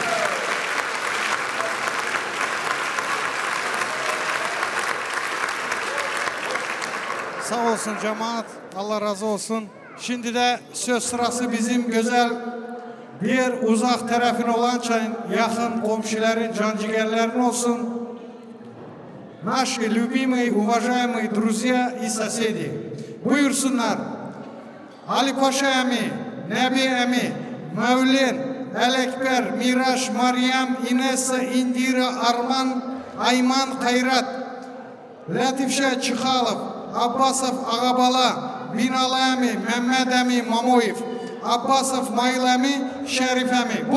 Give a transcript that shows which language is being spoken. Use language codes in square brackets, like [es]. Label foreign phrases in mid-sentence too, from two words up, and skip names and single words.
[tr] Sağ olsun cemaat. Allah razı olsun. Şimdi de söz sırası bizim güzel diğer uzak tarafın olan yakın komşuların, cancigerlerin olsun. [ru] Наши любимые, уважаемые друзья и соседи. [tr] Buyursunlar. Ali Paşa emi, Nebi emi, Mevlen, Elekber, Miraç, Meryem, Inessa, Indira, Arman, Ayman, Kayrat, Latifşe Çıkalov, Abbasov, Ağabala, Binalı emi, Mehmet emi, Mamoyev, Abbasov, Mayıl emi, Şerif emi.